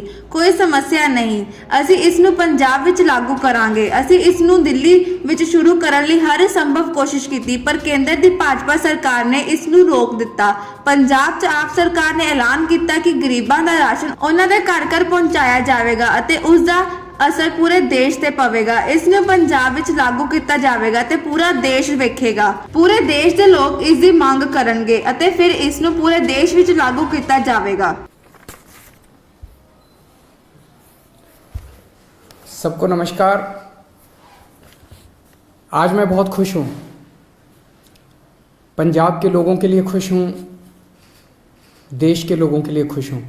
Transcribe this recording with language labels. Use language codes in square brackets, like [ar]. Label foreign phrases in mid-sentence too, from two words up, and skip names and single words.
[pa] ਕੋਈ ਸਮੱਸਿਆ ਨਹੀਂ, ਅਸੀਂ ਇਸ ਨੂੰ ਪੰਜਾਬ ਵਿੱਚ ਲਾਗੂ ਕਰਾਂਗੇ। ਅਸੀਂ ਇਸ ਨੂੰ ਦਿੱਲੀ ਵਿੱਚ ਸ਼ੁਰੂ ਕਰਨ ਲਈ ਹਰ ਸੰਭਵ ਕੋਸ਼ਿਸ਼ ਕੀਤੀ, ਪਰ ਕੇਂਦਰ ਦੀ ਭਾਜਪਾ ਸਰਕਾਰ ਨੇ ਇਸ ਨੂੰ ਰੋਕ ਦਿੱਤਾ। ਪੰਜਾਬ 'ਚ ਆਪ ਸਰਕਾਰ ਨੇ ਐਲਾਨ ਕੀਤਾ ਕਿ ਗਰੀਬਾਂ ਦਾ ਰਾਸ਼ਨ ਉਹਨਾਂ ਦੇ ਘਰ ਘਰ ਪਹੁੰਚਾਇਆ ਜਾਵੇਗਾ ਅਤੇ ਉਸ ਦਾ ਅਸਰ ਪੂਰੇ ਦੇਸ਼ ਤੇ ਪਵੇਗਾ। ਇਸਨੂੰ ਪੰਜਾਬ ਵਿਚ ਲਾਗੂ ਕੀਆ ਜਾਏਗਾ ਤੇ ਪੂਰਾ ਦੇਸ਼ ਵੇਖੇਗਾ। ਪੂਰੇ ਦੇਸ਼ ਕੇ ਲੋਗ ਇਸਕੀ ਮੰਗ ਕਰਨਗੇ ਅਤੇ ਫਿਰ ਇਸਨੂੰ ਪੂਰੇ ਦੇਸ਼ ਵਿਚ ਲਾਗੂ ਕੀਆ ਜਾਏਗਾ। [hi] सबको नमस्कार। आज मैं बहुत खुश हूँ, पंजाब के लोगों के लिए खुश हूँ, देश के लोगों के लिए खुश हूँ।